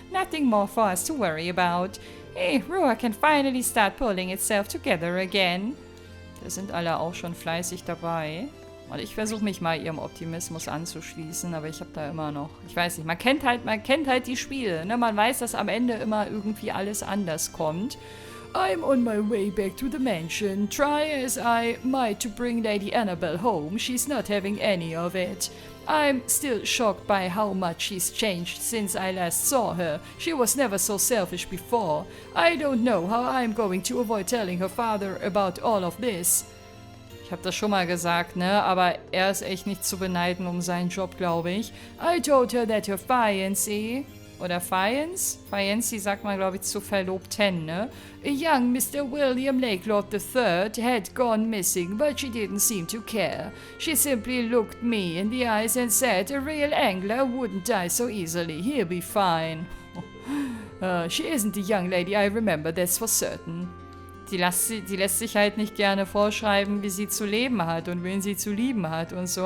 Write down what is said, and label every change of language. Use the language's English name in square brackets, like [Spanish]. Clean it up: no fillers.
[English] Nothing more for us to worry about. Hey, Ruhr can finally start pulling itself together again. [German] Da sind alle auch schon fleißig dabei. Und ich versuche mich mal ihrem Optimismus anzuschließen, aber ich habe da immer noch, ich weiß nicht, man kennt halt die Spiele, ne? Man weiß, dass am Ende immer irgendwie alles anders kommt. [English] I'm on my way back to the mansion. Try as I might to bring Lady Annabelle home, she's not having any of it. I'm still shocked by how much she's changed since I last saw her. She was never so selfish before. I don't know how I'm going to avoid telling her father about all of this. [German] Ich habe das schon mal gesagt, ne? Aber er ist echt nicht zu beneiden um seinen Job, glaube ich. [English] I told her that her fiancé... [German] Oder Fiancé sagt man, glaube ich, zu Verlobten, ne? [English] A young Mr. William Lakelord III had gone missing, but she didn't seem to care. She simply looked me in the eyes and said, a real angler wouldn't die so easily, he'll be fine. She isn't the young lady I remember, that's for certain. [German] Die lässt sich halt nicht gerne vorschreiben, wie sie zu leben hat und wen sie zu lieben hat und so.